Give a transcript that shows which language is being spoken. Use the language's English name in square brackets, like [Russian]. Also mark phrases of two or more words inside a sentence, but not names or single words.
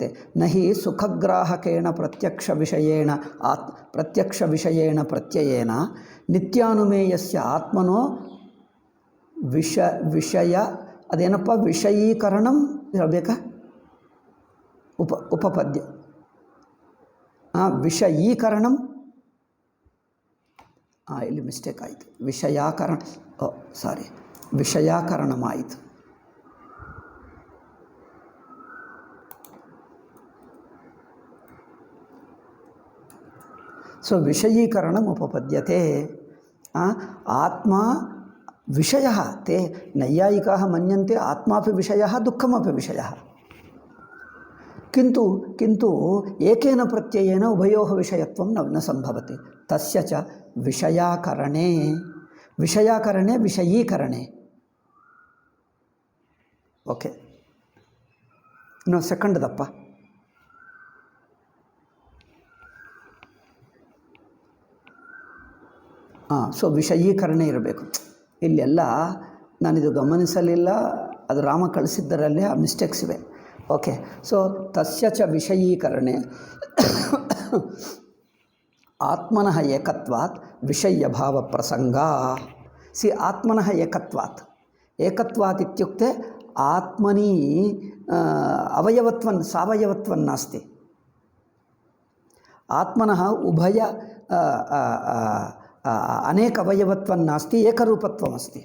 [Sanskrit] न हि सुखग्राहकेण प्रत्यक्षविषयेण प्रत्ययेन नित्यानुमेयस्य आत्मनो विषय अदेनप्ಪ विषयीकरणं ಇರಬೇಕಾ? उपपद्य विषयीकरणं [Kannada] ಇಲ್ಲಿ ಮಿಸ್ಟೇಕ್ ಆಯಿತು. ವಿಷಯಾಕರಣಮಾಯಿತು. [Sanskrit] ಸೊ ವಿಷಯೀಕರಣಂ ಉಪಪದ್ಯತೆ. ಆತ್ಮ विषयः। ते नैयायिकाः मन्यन्ते आत्मापि विषयः दुःखमपि विषयः। किन्तु एकेन प्रत्ययेन उभयोः विषयत्वं न सम्भवति। तस्य च विषयीकरणे [Kannada] ओके इನ್ನು ಸೆಕೆಂಡ್ ದಪ್ಪ. ಸೊ ವಿಷಯೀಕರಣೆ ಇರಬೇಕು. ಇಲ್ಲೆಲ್ಲ ನಾನಿದು ಗಮನಿಸಲಿಲ್ಲ, ಅದು ರಾಮ ಕಳಿಸಿದ್ದರಲ್ಲಿ ಆ ಮಿಸ್ಟೇಕ್ಸ್ ಇವೆ. [Sanskrit] ಓಕೆ, ಸೊ ತಸ್ಯ ಚ ವಿಷಯೀಕರಣೆ ಆತ್ಮನಃ ಏಕತ್ವಾತ್ ವಿಷಯಭಾವ ಪ್ರಸಂಗ. ಆತ್ಮನಃ ಏಕತ್ವಾತ್ ಇತ್ಯುಕ್ತೆ ಆತ್ಮನಿ ಸಾವಯವತ್ವಂ ನಾಸ್ತಿ. ಆತ್ಮನಃ ಉಭಯ अनेक अवयवत्वं नास्ति, एकरूपत्वम् अस्ति.